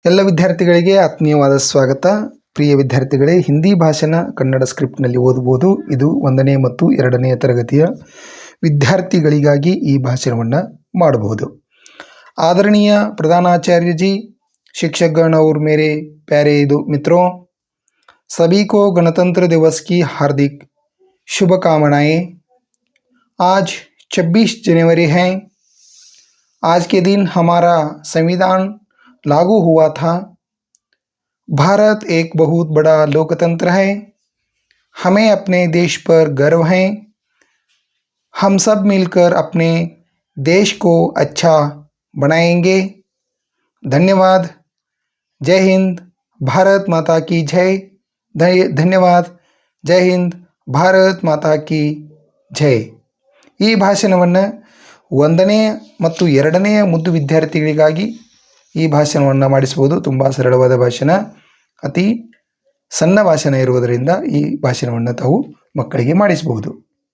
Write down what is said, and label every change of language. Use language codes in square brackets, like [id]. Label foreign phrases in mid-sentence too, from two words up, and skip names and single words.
[kn] ಎಲ್ಲ ವಿದ್ಯಾರ್ಥಿಗಳಿಗೆ ಆತ್ಮೀಯವಾದ ಸ್ವಾಗತ. ಪ್ರಿಯ ವಿದ್ಯಾರ್ಥಿಗಳೇ, ಹಿಂದಿ ಭಾಷಣ ಕನ್ನಡ ಸ್ಕ್ರಿಪ್ಟ್ನಲ್ಲಿ ಓದಬಹುದು. ಇದು 1ನೇ ಮತ್ತು 2ನೇ ತರಗತಿಯ ವಿದ್ಯಾರ್ಥಿಗಳಿಗಾಗಿ ಈ ಭಾಷಣವನ್ನು ಮಾಡಬಹುದು. [hi] आदरणीय प्रधानाचार्य जी, शिक्षकगण और मेरे प्यारे मित्रों, सभी को गणतंत्र दिवस की हार्दिक शुभकामनाएं. आज 26 जनवरी है. आज के दिन हमारा संविधान लागू हुआ था. भारत एक बहुत बड़ा लोकतंत्र है. हमें अपने देश पर गर्व है. हम सब मिलकर अपने देश को अच्छा बनाएंगे. धन्यवाद. जय हिंद. भारत माता की जय. धन्यवाद. जय हिंद. भारत माता की जय. [kn] ಈ ಭಾಷಣವನ್ನು 1ನೇ ಮತ್ತು 2ನೇ ಮುದ್ದು ವಿದ್ಯಾರ್ಥಿಗಳಿಗಾಗಿ ಈ ಭಾಷಣವನ್ನು ಮಾಡಿಸಬಹುದು. ತುಂಬ ಸರಳವಾದ ಭಾಷಣ, ಅತಿ ಸಣ್ಣ ಭಾಷಣ ಇರುವುದರಿಂದ ಈ ಭಾಷಣವನ್ನು ತಾವು ಮಕ್ಕಳಿಗೆ ಮಾಡಿಸಬಹುದು.